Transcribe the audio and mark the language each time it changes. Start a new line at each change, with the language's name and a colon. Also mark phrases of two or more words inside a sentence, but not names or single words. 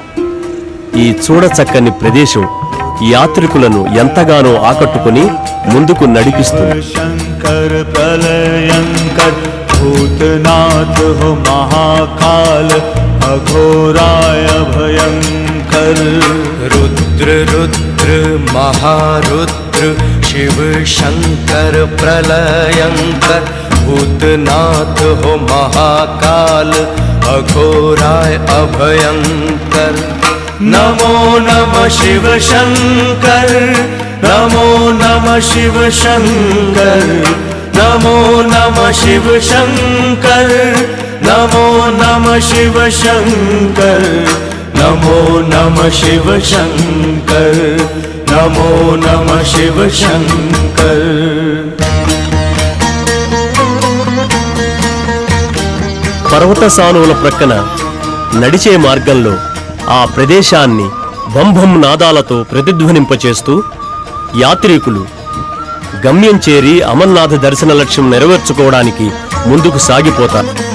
Telugu: ఈ చూడచక్కని ప్రదేశం యాత్రికులను ఎంతగానో ఆకట్టుకుని ముందుకు నడిపిస్తుంది.
Hindi: शंकर प्रलयंकर भूतनाथ हो महाकाल अघोराय भयंकर रुद्र रुद्र महारुद्र शिव शंकर प्रलयंकर भूतनाथ हो महाकाल अघोराय अभयंकर नमो नमः शिव शंकर नमो नमः शिव शंकर नमो नमः शिव शंकर नमो नमः शिव शंकर नमो नमः शिव शंकर नमो नमः शिव शंकर
Telugu: పర్వత సానువుల ప్రక్కన నడిచే మార్గంలో ఆ ప్రదేశాన్ని బంభం నాదాలతో ప్రతిధ్వనింపచేస్తూ యాత్రికులు గమ్యం చేరి అమర్నాథ దర్శన లక్ష్యం నెరవేర్చుకోవడానికి ముందుకు సాగిపోతారు.